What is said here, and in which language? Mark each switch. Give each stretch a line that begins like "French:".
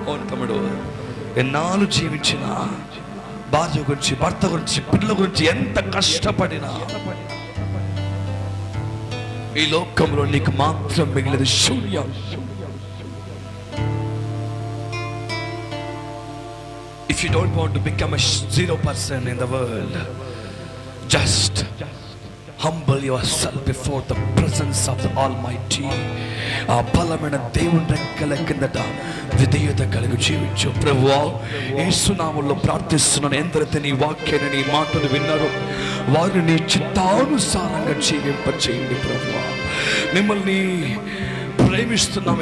Telugu: తమ్ముడు, ఎన్నాళ్ళు జీవించిన, భార్య గురించి, భర్త గురించి, పిల్లల గురించి ఎంత కష్టపడినా ఈ లోకంలో నీకు మాత్రం మిగిలినది శూన్యం.
English: If you don't want to become a 0% in the world, just humble yourself before the presence of the Almighty.
Telugu: ఆ బలమైన దేవుని రెక్కల కిందట విధేయత కలిగి జీవించు. ప్రభువా, యేసు నామములో ప్రార్థిస్తున్నాను. ఎందరైతే నీ వాక్యాన్ని, నీ మాటలు విన్నారో వారిని నీ చిత్తానుసారంగా జీవింపచేయండి. ప్రభువా, మిమ్మల్ని ప్రేమిస్తున్నాము.